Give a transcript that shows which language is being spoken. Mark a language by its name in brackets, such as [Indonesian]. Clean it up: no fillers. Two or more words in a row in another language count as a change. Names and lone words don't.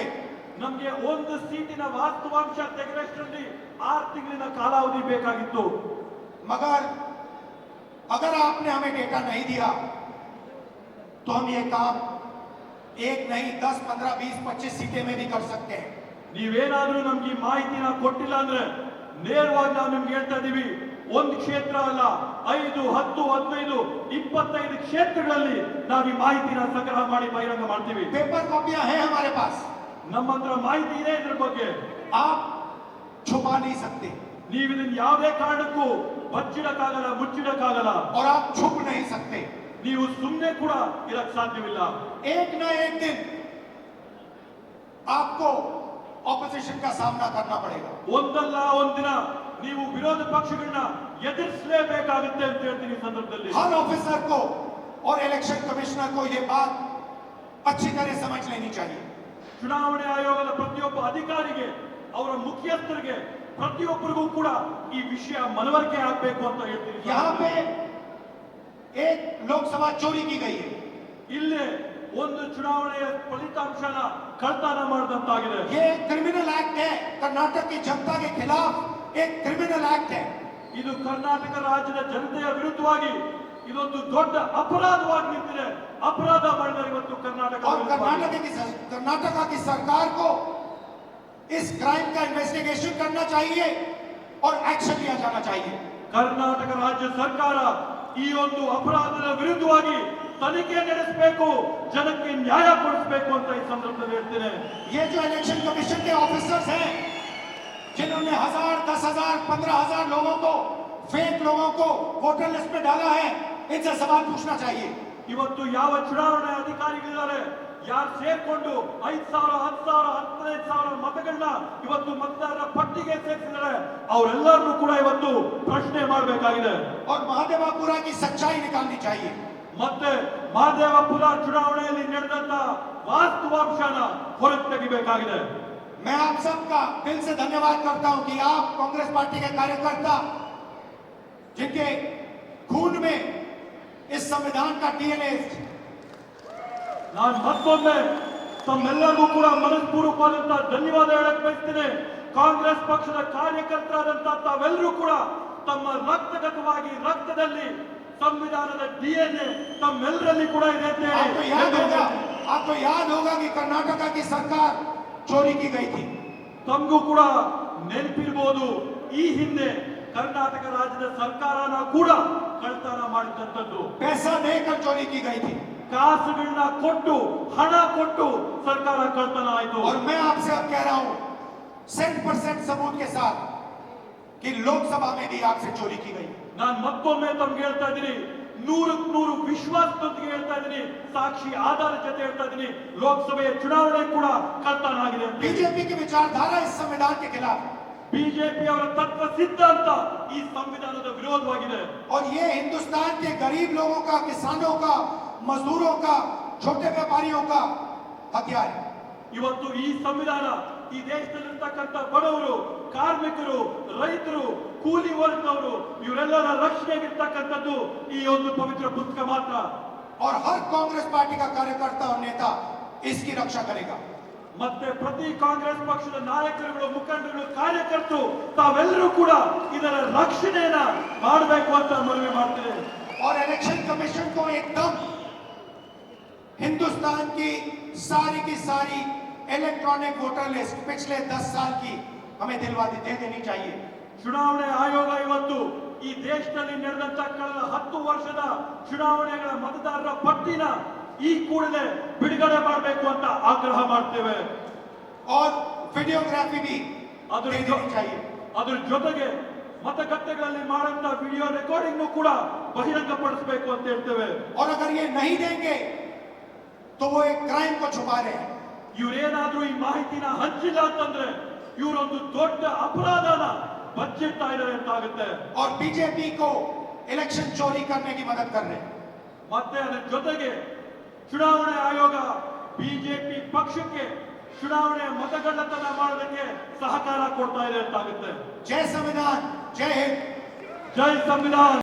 [Kannada] ನಮ್ಗೆ ಒಂದು ಸೀಟಿನ ವಾಸ್ತವಾಂಶ ತೆಗೆದಷ್ಟರಲ್ಲಿ 6 ತಿಂಗಳಿನ ಕಾಲಾವಧಿ ಬೇಕಾಗಿತ್ತು [Hindi] मगर अगर आपने हमें डेटा नहीं दिया तो हम ये काम एक नहीं 10, 15, 20, 25 सीटें में भी कर सकते हैं। [Kannada] ನೀವೇನಾದ್ರೂ ನಮ್ಗೆ ಈ ಮಾಹಿತಿನ ಕೊಟ್ಟಿಲ್ಲ ಅಂದ್ರೆ ನೇರವಾಗಿ ನಾವು ನಿಮ್ಗೆ ಹೇಳ್ತಾ ಇದೀವಿ ಒಂದು ಕ್ಷೇತ್ರ ಅಲ್ಲ 5, 10, 15, 25 ಕ್ಷೇತ್ರಗಳಲ್ಲಿ ನಾವು ಈ ಮಾಹಿತಿನ ಸಂಗ್ರಹ ಮಾಡಿ ಬಹಿರಂಗ ಮಾಡ್ತೀವಿ [English] paper copies [Hindi] हैं हमारे पास, [Kannada] ನಮ್ಮ ಹತ್ರ ಮಾಹಿತಿ ಇದೆ ಇದ್ರ ಬಗ್ಗೆ [Hindi] आप छुपा नहीं सकते [Kannada] ನೀವು ಇದನ್ನ ಯಾವುದೇ ಕಾರಣಕ್ಕೂ ಬಚ್ಚಿಡಕ್ಕಾಗಲ್ಲ ಮುಚ್ಚಿಡಕ್ಕಾಗಲ್ಲ [Hindi] और आप छुप नहीं सकते। [Kannada] ನೀವು ಸುಮ್ಮನೆ ಕೂಡ ಇರಕ್ ಸಾಧ್ಯವಿಲ್ಲ [Hindi] एक न एक दिन आपको ऑपोजिशन का सामना करना पड़ेगा। [Kannada] ಒಂದಲ್ಲ ಒಂದಿನ ನೀವು ವಿರೋಧ ಪಕ್ಷಗಳನ್ನ ಎದುರಿಸಲೇಬೇಕಾಗುತ್ತೆ ಅಂತ ಹೇಳ್ತೀನಿ ಈ ಸಂದರ್ಭದಲ್ಲಿ [Hindi] हर ऑफिसर को और [English] election commissioner [Hindi] को ये बात अच्छी तरह समझ लेनी चाहिए। [Kannada] ಚುನಾವಣೆ ಆಯೋಗದ ಪ್ರತಿಯೊಬ್ಬ ಅಧಿಕಾರಿಗೆ ಅವರ ಮುಖ್ಯಸ್ಥರಿಗೆ ಪ್ರತಿಯೊಬ್ಬರಿಗೂ ಕೂಡ ಈ ವಿಷಯ ಮನವರಿಕೆ ಆಗಬೇಕು ಅಂತ ಹೇಳ್ತೀನಿ [Hindi] यहाँ पे एक लोकसभा चोरी की गई है। [Kannada] ಇಲ್ಲೇ ಒಂದು ಚುನಾವಣೆಯ ಫಲಿತಾಂಶನ ಕಳ್ತನ ಮಾಡಿದಂತಾಗಿದೆ [Hindi] ये एक [English] criminal act [Hindi] है, कर्नाटक की जनता के खिलाफ एक [English] criminal act [Hindi] है। [Kannada] ಇದು ಕರ್ನಾಟಕ ರಾಜ್ಯದ ಜನತೆಯ ವಿರುದ್ಧವಾಗಿ ಇದೊಂದು ದೊಡ್ಡ ಅಪರಾಧವಾಗಿ ನಿಂತಿದೆ ಅಪರಾಧ ಮಾಡಿದರೆ ಇವತ್ತು ಕರ್ನಾಟಕ [Hindi] और [Kannada] ವಿರುದ್ಧವಾಗಿ. [Hindi] कर्नाटका की सरकार को इस क्राइम का इन्वेस्टिगेशन करना चाहिए और एक्शन लिया जाना चाहिए। [Kannada] ಕರ್ನಾಟಕ ರಾಜ್ಯ ಸರ್ಕಾರ ಈ ಒಂದು ಅಪರಾಧದ ವಿರುದ್ಧವಾಗಿ ತನಿಖೆ ನಡೆಸಬೇಕು ಜನಕ್ಕೆ ನ್ಯಾಯ ಕೊಡಿಸಬೇಕು ಅಂತ ಈ ಸಂದರ್ಭದಲ್ಲಿ ಹೇಳ್ತೇನೆ [Hindi] ये जो [English] election commission [Hindi] के ऑफिसर्स हैं जिन्होंने 1000, 10,000, 15,000 लोगों को फेक लोगों को [English] voter list [Hindi] में डाला है, इनसे सवाल पूछना चाहिए। [Kannada] ಇವತ್ತು ಯಾವ ಚುನಾವಣಾ ಅಧಿಕಾರಿಗಳಿದ್ದಾರೆ ಯಾರು ಸೇರ್ಕೊಂಡು 5,000, 10,000, 15,000 ಮತಗಳನ್ನ ಇವತ್ತು ಮತದಾರರ ಪಟ್ಟಿಗೆ ಸೇರಿಸಿದ್ದಾರೆ ಅವರೆಲ್ಲರನ್ನೂ ಕೂಡ ಇವತ್ತು ಪ್ರಶ್ನೆ ಮಾಡಬೇಕಾಗಿದೆ [Hindi] और महादेवापुरा की सच्चाई निकालनी चाहिए। [Kannada] ಮತ್ತೆ ಮಹದೇವಪುರ ಚುನಾವಣೆಯಲ್ಲಿ ನಡೆದಂತ ವಾಸ್ತವಾಂಶನ ಹೊರಗೆ ತೆಗಿಬೇಕಾಗಿದೆ [Hindi] मैं आप सबका दिल से धन्यवाद करता हूं कि आप कांग्रेस पार्टी के कार्यकर्ता जिनके खून में इस संविधान का डीएनए [Kannada] ನಾನು ಮತ್ತೊಮ್ಮೆ ತಮ್ಮೆಲ್ಲರಿಗೂ ಕೂಡ ಮನಸ್ಪೂರ್ವಕವಾದಂತಹ ಧನ್ಯವಾದ ಹೇಳಕ್ ಬಯಸ್ತೇನೆ. ಕಾಂಗ್ರೆಸ್ ಪಕ್ಷದ ಕಾರ್ಯಕರ್ತರಾದಂತಹ ತಾವೆಲ್ಲರೂ ಕೂಡ ತಮ್ಮ ರಕ್ತಗತವಾಗಿ ರಕ್ತದಲ್ಲಿ ಸಂವಿಧಾನದ ಡಿಎನ್ಎ ತಮ್ಮೆಲ್ಲರಲ್ಲಿ ಕೂಡ ಇದೆ ಅಂತ ಹೇಳಿ [Hindi] आपको याद होगा कि कर्नाटका की सरकार चोरी की गई थी. [Kannada] ತಮಗೂ ಕೂಡ ನೆನಪಿರಬಹುದು, ಈ ಹಿಂದೆ ಕರ್ನಾಟಕ ರಾಜ್ಯದ ಸರ್ಕಾರನ ಕೂಡ ಕಳ್ತನ ಮಾಡಿದಂತದ್ದು. [Hindi] पैसा देकर चोरी की गई थी. [Kannada] ಕಾಸುಗಳನ್ನ ಕೊಟ್ಟು ಹಣ ಕೊಟ್ಟು ಸರ್ಕಾರ ಕಳ್ತನ ಆಯಿತು. [Hindi] और मैं आपसे अब कह रहा हूं 100% सबूत के साथ कि लोकसभा में भी आपसे चोरी की गई. [Kannada] ನಾನು ಮತ್ತೊಮ್ಮೆ ತಮ್ಗೆ ಹೇಳ್ತಾ ಇದ್ದೀನಿ, 100% ವಿಶ್ವಾಸದೊಂದಿಗೆ ಹೇಳ್ತಾ ಇದ್ದೀನಿ, ಸಾಕ್ಷಿ ಆಧಾರ ಜೊತೆ ಹೇಳ್ತಾ ಇದ್ದೀನಿ, ಲೋಕಸಭೆಯ ಚುನಾವಣೆ ಕೂಡ ಕಳ್ತನ ಆಗಿದೆ. [Hindi] बीजेपी की विचारधारा इस संविधान के खिलाफ, [Kannada] ಬಿಜೆಪಿ ಅವರ ತತ್ವ ಸಿದ್ಧಾಂತ ಈ ಸಂವಿಧಾನದ ವಿರೋಧವಾಗಿದೆ. [Hindi] और ये हिंदुस्तान के गरीब लोगों का, किसानों का, मजदूरों का, छोटे व्यापारियों का हथियार है. [Kannada] ಇವತ್ತು ಈ ಸಂವಿಧಾನ ಈ ದೇಶದಲ್ಲಿರ್ತಕ್ಕಂಥ ಬಡವರು, ಕಾರ್ಮಿಕರು, ರೈತರು, ಕೂಲಿ ವರ್ಗದವರು ಇವರೆಲ್ಲರ ರಕ್ಷಣೆಗಿರ್ತಕ್ಕಂಥದ್ದು ಈ ಒಂದು ಪವಿತ್ರ ಪುಸ್ತಕ ಮಾತ್ರ. [Hindi] और हर कांग्रेस पार्टी का कार्यकर्ता और नेता इसकी रक्षा करेगा. [Kannada] ಮತ್ತೆ ಪ್ರತಿ ಕಾಂಗ್ರೆಸ್ ಪಕ್ಷದ ನಾಯಕರುಗಳು, ಮುಖಂಡರು, ಕಾರ್ಯಕರ್ತರು ತಾವೆಲ್ಲರೂ ಕೂಡ ಇದರ ರಕ್ಷಣೆಯನ್ನ ಮಾಡಬೇಕು ಅಂತ ಮನವಿ ಮಾಡ್ತೇನೆ. [Hindi] और [English] election commission [Hindi] को एकदम हिंदुस्तान की सारी [English] electronic voter list [Hindi] पिछले 10 साल की हमें दे देनी चाहिए. [Kannada] ಚುನಾವಣೆ ಆಯೋಗ ಇವತ್ತು ಈ ದೇಶದಲ್ಲಿ ನಡೆದಂತ ಕಳೆದ 10 ವರ್ಷದ ಚುನಾವಣೆಗಳ ಮತದಾರರ ಪಟ್ಟಿನ ಈ ಕೂಡಲೇ ಬಿಡುಗಡೆ ಮಾಡಬೇಕು ಅಂತ ಆಗ್ರಹ ಮಾಡ್ತೇವೆ. [Hindi] और वीडियोग्राफी भी [Kannada] ಅದರ [Hindi] दे देनी चाहिए. [Kannada] ಅದರ ಜೊತೆಗೆ ಮತಗಟ್ಟೆಗಳಲ್ಲಿ ಮಾಡುವಂತ [English] video recording [Kannada] ಕೂಡ ಬಹಿರಂಗಪಡಿಸಬೇಕು ಅಂತ ಹೇಳ್ತೇವೆ. [Hindi] और अगर ये नहीं देंगे तो वो एक क्राइम को छुपा रहे हैं. [Kannada] ಇವರೇನಾದ್ರೂ ಈ ಮಾಹಿತಿನ ಹಂಚಿಲ್ಲ ಅಂತಂದ್ರೆ ಇವರೊಂದು ದೊಡ್ಡ ಅಪರಾಧನ ಬಚ್ಚಿಡ್ತಾ ಇದ್ದಾರೆ ಅಂತ ಆಗುತ್ತೆ. [Hindi] और बीजेपी को इलेक्शन चोरी करने की मदद कर रहे हैं. [Kannada] ಮತ್ತೆ ಅದರ ಜೊತೆಗೆ ಚುನಾವಣೆ ಆಯೋಗ ಬಿಜೆಪಿ ಪಕ್ಷಕ್ಕೆ ಚುನಾವಣೆ ಮತಗಳ್ಳತನ ಮಾಡೋದಕ್ಕೆ ಸಹಕಾರ ಕೊಡ್ತಾ ಇದೆ ಅಂತ ಆಗುತ್ತೆ. [Hindi] जय संविधान, जय हिंद. [Kannada] ಜೈ ಸಂವಿಧಾನ.